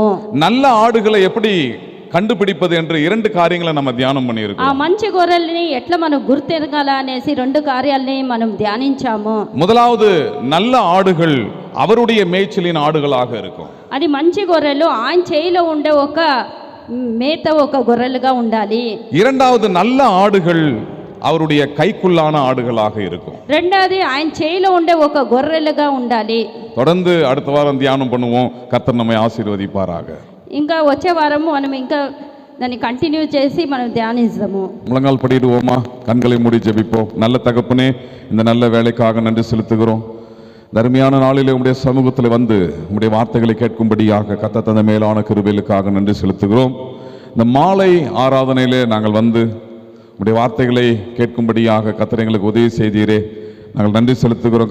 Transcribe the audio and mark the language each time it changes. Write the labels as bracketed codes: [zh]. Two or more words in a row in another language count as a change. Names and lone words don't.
[ta] நல்ல ஆடுகளை எப்படி கண்டுபிடிப்பது என்று இரண்டு காரியங்களை நம்ம தியானம் பண்ணி ఆ இருக்கோம். [te] మంచి గొర్రెల్ని ఎట్లా మనం గుర్తెరగాల అనేసి రెండు కార్యాలని మనం ధ్యానించాము. [ta] முதலாவது, நல்ல ஆடுகள் அவருடைய மேய்ச்சலின் ஆடுகளாக இருக்கும். [te] అది మంచి గొర్రెలు ఆయన చేయిలో ఉండే ఒక మేత ఒక గొర్రెలుగా ఉండాలి. [ta] இரண்டாவது, நல்ல ஆடுகள் அவருடைய கைக்குள்ளான ஆடுகளாக இருக்கும். [te] రెండోది ఆయన చేయిలో ఉండే ఒక గొర్రెలుగా ఉండాలి. [ta] தொடர்ந்து அடுத்த வாரம் தியானம் பண்ணுவோம். கர்த்தர் நம்மை ஆசீர்வதிப்பாராக. [te] ఇంకా వచ్చే వారము మనం ఇంకా దాన్ని కంటిన్యూ చేసి మనం ధ్యానిస్తాము. [ta] முழங்கால் படிடுவோமா? கண்களை மூடி ஜெபிப்போம். நல்ல தகப்பனே, இந்த நல்ல வேலைக்காக நன்றி செலுத்துகிறோம். தர்மியான நாளிலே உம்முடைய சமூகத்தில் வந்து உம்முடைய வார்த்தைகளை கேட்கும்படியாக கர்த்தர் தந்த மேலான கிருபைகளுக்காக நன்றி செலுத்துகிறோம். இந்த மாலை ஆராதனையிலே நாங்கள் வந்து உம்முடைய வார்த்தைகளை கேட்கும்படியாக கர்த்தர் எங்களுக்கு உதவி செய்தீரே, நாங்கள் நன்றி செலுத்துகிறோம்.